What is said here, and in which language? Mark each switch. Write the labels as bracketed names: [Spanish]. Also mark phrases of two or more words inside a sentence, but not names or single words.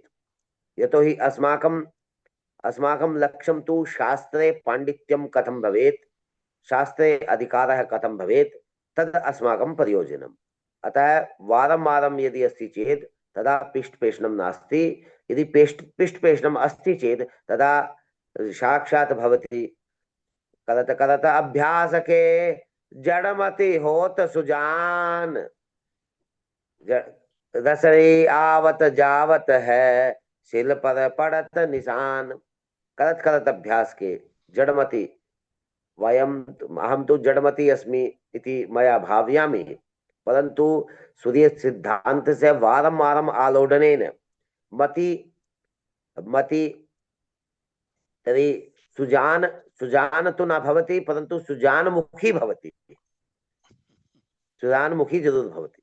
[Sanskrit] यतो हि अस्माकं अस्माकं लक्ष्यं तु शास्त्रे पाण्डित्यं कथं भवेत्, शास्त्रे अधिकारः कथं भवेत्, तद् अस्माकं प्रयोजनम्। अतः वारं वारं यदि अस्ति चेत् तदा पिष्टपेषणं नास्ति। यदि पिष्टपेषणम् अस्ति चेत् तदा साक्षात् भवति। [Hindi] करत करत अभ्यास के जड़मति होत सुजान, रसरी आवत जावत है सिल पर पड़त निशान। करत करत अभ्यास के जड़मति, [Sanskrit] वयम अहम तो जड़मति अस्मि इति मया भावयामि, परंतु सूर्य सिद्धांत से वारं वारं आलोडनेन मति मति तर्हि सुजान सुजान तो न भवति, परंतु सुजानमुखी भवति, सुजानमुखी जरूर भवति।